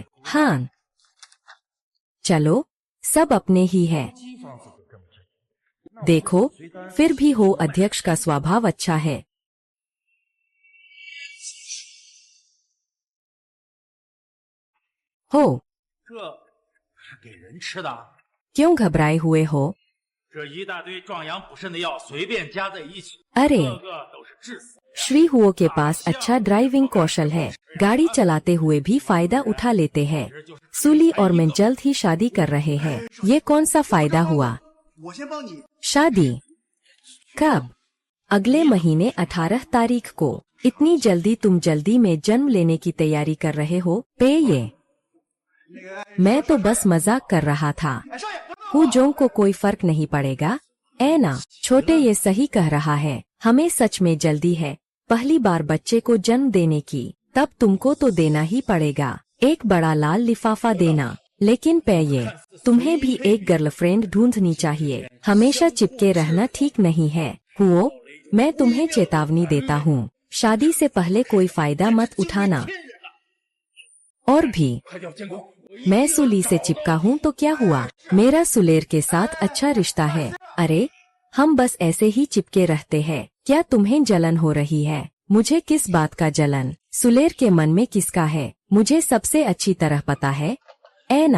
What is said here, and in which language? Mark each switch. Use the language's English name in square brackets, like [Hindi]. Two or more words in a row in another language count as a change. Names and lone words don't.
[Hindi] हाँ चलो, सब अपने ही है। देखो, फिर भी हो अध्यक्ष का स्वभाव अच्छा है। हो [Chinese] 这是给人吃的， [Hindi] क्यों घबराए हुए हो? [Chinese] 这一大堆壮阳补肾的药随便加在一起， अरे 个个都是致死。 [Hindi] श्री हुओ के पास अच्छा ड्राइविंग कौशल है। गाड़ी चलाते हुए भी फायदा उठा लेते हैं। सुली और मैं जल्द ही शादी कर रहे हैं। ये कौन सा फायदा हुआ? [Chinese] 我先帮你。 [Hindi] शादी कब? अगले महीने 18 तारीख को। इतनी जल्दी? तुम जल्दी में जन्म लेने की तैयारी कर रहे हो? पे ये मैं तो बस मजाक कर रहा था। [Chinese] 哎，少爷， [Hindi] हुजोंग को कोई फर्क नहीं पड़ेगा। ऐना छोटे ये सही कह रहा है। हमें सच में जल्दी है। पहली बार बच्चे को जन्म देने की, तब तुमको तो देना ही पड़ेगा। एक बड़ा लाल लिफाफा देना। लेकिन ये तुम्हें भी एक गर्लफ्रेंड ढूंढनी चाहिए। हमेशा चिपके रहना ठीक नहीं है। हुओ, मैं तुम्हें चेतावनी देता हूँ, शादी से पहले कोई फायदा मत उठाना। और भी [Chinese] 快调监控！ [Hindi] मैं सुली से चिपका हूँ तो क्या हुआ? मेरा सुलेर के साथ अच्छा रिश्ता है। अरे हम बस ऐसे ही चिपके रहते हैं। क्या तुम्हें जलन हो रही है? मुझे किस बात का जलन? सुलेर के मन में किसका है, मुझे सबसे अच्छी तरह पता है। ऐना